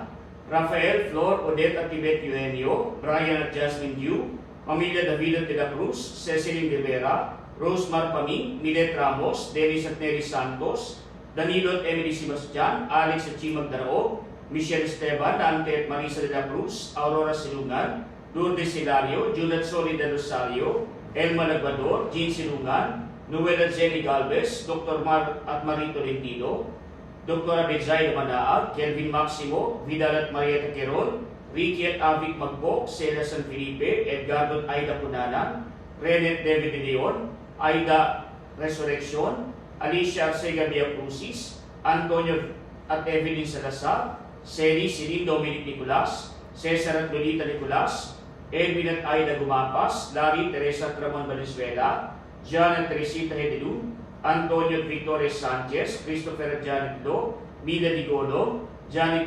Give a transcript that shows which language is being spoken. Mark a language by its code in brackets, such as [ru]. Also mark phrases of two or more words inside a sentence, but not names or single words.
[tl] Rafael, Flor, Odette at Tibet Eugenio, Brian at Jasmine Yu, Pamilya David de la Cruz, Cecilin Rivera, Rosemar Paming, Milet Ramos, Dennis at Nery Santos, Danilo at Emily Sebastian, Alex at Chi Magdarao, Michelle Esteban, Dante at Marisa de la Cruz, Aurora Silungan, Lourdes Hilario, Junat Soli de Rosario, Elma Lagbador, Jean Silungan, Noel at Jenny Galvez, Dr. Mar at Marie Tolentino, Dr. Abedzay Manaag, Kelvin Maximo, Vidal at Marieta Queron, Ricky at Avic Magbok, Celia San Felipe, Edgardo at Aida Punanan, Renet David de Leon, Aida Resurrection, Alicia Arcega Villa Crucis, Antonio at Evelyn Salazar, Celi Siling Dominic Nicolas, Cesar at Lolita Nicolas, Edwin at Aida Gumapas, Larry Teresa at Ramon Valenzuela, John at Teresita Hedelu, Antonio at Victoria Sanchez, Christopher at Janet Lo, Mila Digolo, Janet T.